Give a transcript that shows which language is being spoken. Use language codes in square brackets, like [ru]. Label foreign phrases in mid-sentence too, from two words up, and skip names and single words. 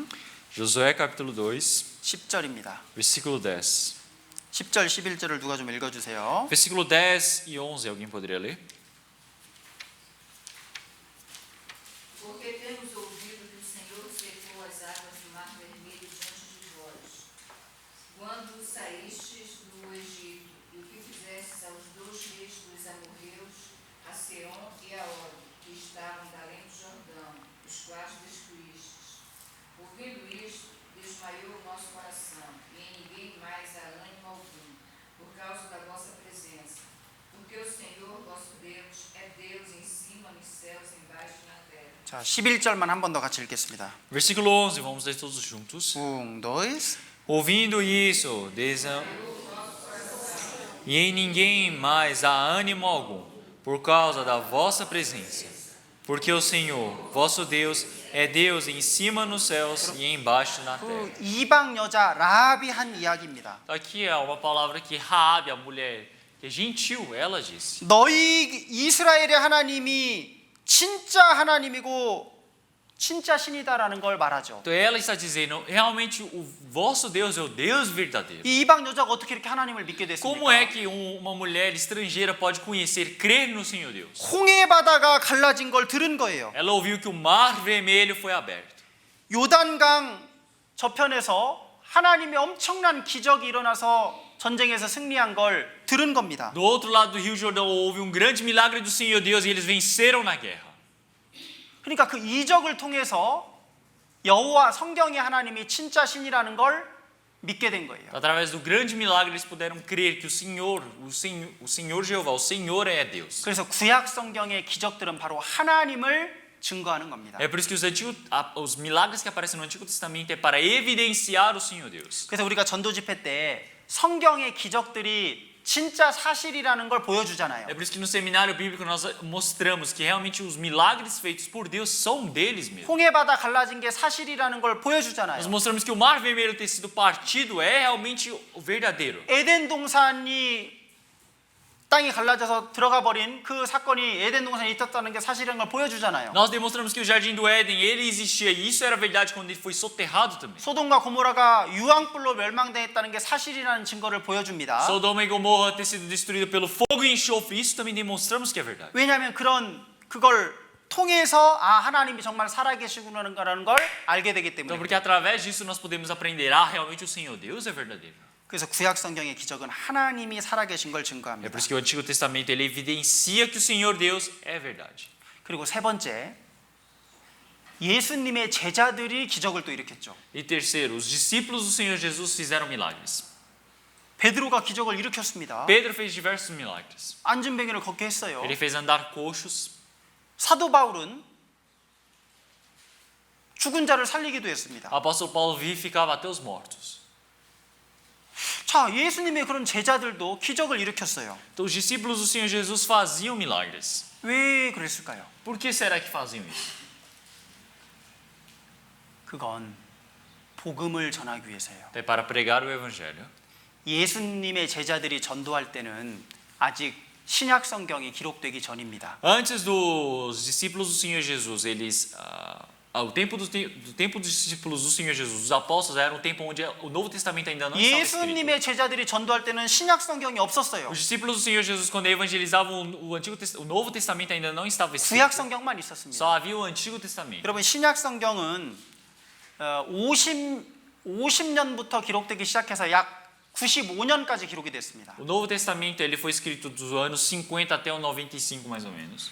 [pt] Josué capítulo 2, [ko] 10절입니다. [pt] versículo 10. [ko] 10절 11절을 누가 좀 읽어주세요. [pt] Versículo 10 e 11, alguém poderia ler? Porque temos ouvido que o Senhor secou as águas do Mar Vermelho diante de vós, quando saístes do Egito, e o que fizestes aos 2 reis dos amorreus, a Seom e a Og, que estavam da além do Jordão, os quais destruístes. Ouvindo isto, desmaiou o nosso coração, e em ninguém mais há ânimo algum, por causa da vossa presença. Porque o Senhor, vosso Deus, é Deus em cima nos céus, embaixo na terra. [ko] 자, 11절만 한 번 더 같이 읽겠습니다. [pt] Versículo 11, vamos ler todos juntos. 1, 2, Ouvindo isso, e em ninguém mais há ânimo algum, por causa da vossa presença. Porque o Senhor, vosso Deus, é Deus em cima nos céus e embaixo na terra. [ko] 그 이방 여자 라합이 한 이야기입니다. [pt] Aqui é uma palavra que Raabe, a mulher que é gentil, ela disse. [ko] 너희 이스라엘의 하나님이 진짜 하나님이고 진짜 신이다라는 걸 말하죠. [pt] Então ela está dizendo, realmente o vosso Deus é o Deus verdadeiro. [ko] 이 이방 여자가 어떻게 이렇게 하나님을 믿게 [pt] Como é [ko] 됐습니까? [pt] que uma mulher estrangeira pode conhecer, crer no Senhor Deus? [ko] 홍해 바다가 갈라진 걸 들은 거예요. [pt] Ela ouviu que o mar vermelho foi aberto. [ko] 요단강 저편에서 하나님의 엄청난 기적이 일어나서 전쟁에서 승리한 걸 들은 겁니다. [pt] Do outro lado do Rio Jordão houve um grande milagre do Senhor Deus e eles venceram na guerra. [ko] 그러니까 그 이적을 통해서 여호와 성경의 하나님이 진짜 신이라는 걸 믿게 된 거예요. [pt] Através do grande milagre eles puderam crer que o Senhor Jeová, o Senhor é Deus. [ko] 그래서 구약 성경의 기적들은 바로 하나님을 증거하는 겁니다. [pt] É por isso que os milagres que aparecem no Antigo Testamento é para evidenciar o Senhor Deus. [ko] 그래서 우리가 전도 집회 때 성경의 기적들이 진짜 사실이라는 걸 보여주잖아요. [pt] É por isso que no seminário bíblico nós mostramos que realmente os milagres feitos por Deus são deles mesmos. [ko] 홍해 바다 갈라진 게 사실이라는 걸 [pt] Nós [ko] 보여주잖아요. [pt] mostramos que o mar vermelho ter sido partido é realmente o verdadeiro. [ko] 에덴 동산이 땅이 갈라져서 들어가 버린 그 사건이 에덴 동산에 있었다는 게 사실인 걸 보여주잖아요. [pt] Nós demonstramos que o jardim do Éden, ele existia e isso era verdade quando ele foi soterrado também. [ko] 소돔과 고모라가 유황불로 멸망당했다는 게 사실이라는 증거를 보여줍니다. [pt] Sodoma e Gomorra ter sido destruído pelo fogo e enxofre, isso também demonstramos que é verdade. [ko] 왜냐하면 그걸 통해서 하나님이 정말 살아계시구나라는 걸 알게 되기 [pt] Então, [ko] 때문에. [pt] porque através disso nós podemos aprender, realmente o Senhor Deus é verdadeiro. [ko] 그래서 구약 성경의 기적은 하나님이 살아계신 걸 [pt] É [ko] 증거합니다. [pt] por isso que o Antigo Testamento ele evidencia que o Senhor Deus é verdade. [ko] 그리고 세 번째, 예수님의 제자들이 기적을 또 일으켰죠. [pt] E terceiro, os discípulos do Senhor Jesus fizeram milagres. [ko] 베드로가 기적을 일으켰습니다. [pt] Pedro fez diversos milagres. [ko] 안진뱅이를 걷게 했어요. [pt] Ele fez andar coxos. [ko] 사도 바울은 죽은 자를 살리기도 했습니다. [pt] O apóstolo Paulo vivificava até os mortos. [ko] 자, 예수님의 그런 제자들도 기적을 일으켰어요. [pt] Então os discípulos do Senhor Jesus faziam milagres. [ko] 왜 그랬을까요? [pt] Por que será que faziam isso? [ko] 그건 복음을 전하기 위해서예요. [pt] É para pregar o evangelho. [ko] 예수님의 제자들이 전도할 때는 아직 신약 성경이 기록되기 전입니다. [pt] Antes dos discípulos do Senhor Jesus eles o tempo dos discípulos do Senhor Jesus, os apóstolos, era um tempo onde o Novo Testamento ainda não estava escrito. [ko] 예수님의 제자들이 전도할 때는 신약 성경이 없었어요. [pt] Os discípulos do Senhor Jesus, quando evangelizavam o Novo Testamento ainda não estava escrito. [ko] 구약 성경만 있었습니다. [pt] Só havia o Antigo Testamento. [ko] 여러분 신약 성경은 50년부터 기록되기 시작해서 약 95년까지 기록이 됐습니다. [pt] O Novo Testamento ele foi escrito dos anos 50 até o 95 mais ou menos.